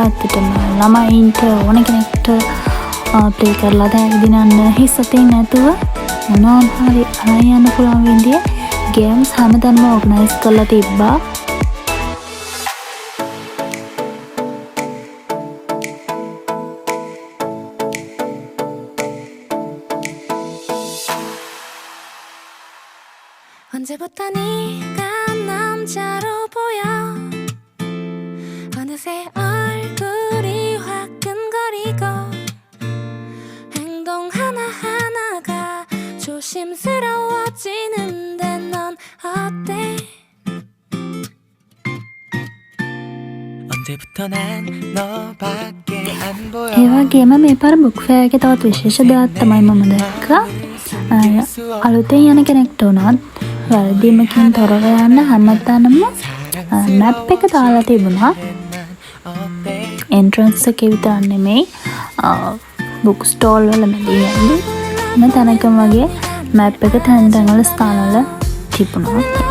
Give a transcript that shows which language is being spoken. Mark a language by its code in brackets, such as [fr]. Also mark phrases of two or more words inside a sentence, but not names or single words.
[si] ඇත්තටම ළමයින්ට ඕන කෙනෙක්ට ප්ලේ කරලා දාගෙන හිස් අතින් නැතුව මොනවා හරි අරන් යන්න පුළුවන් විදිහේ ගේම්ස් හැමදාම ඕගනයිස් කරලා තිබ්බා. [ko] 언제부터 네가 남자로 보여 어느새 얼굴이 화끈거리고 행동 하나하나가 조심스러워지는데 넌 어때 언제부터 난 너밖에 안 보여 [si] ඒ වගේම මේ පාර [en] book fair [si] එකේ තවත් විශේෂ දෙයක් තමයි මම දැක්කා. අලුතෙන් යන කෙනෙක්ට උනත් වැරදීමකින් තොරව යන්න හැමතැනම මැප් එක දාලා තිබුණා. එන්ට්‍රන්ස් එකේ විතරක් නෙමෙයි [en] book stall [si] වල මැදින් යන්නේ තැනකම වගේ මැප් එක තැන් තැන් වල ස්ථාන වල තිබුණා.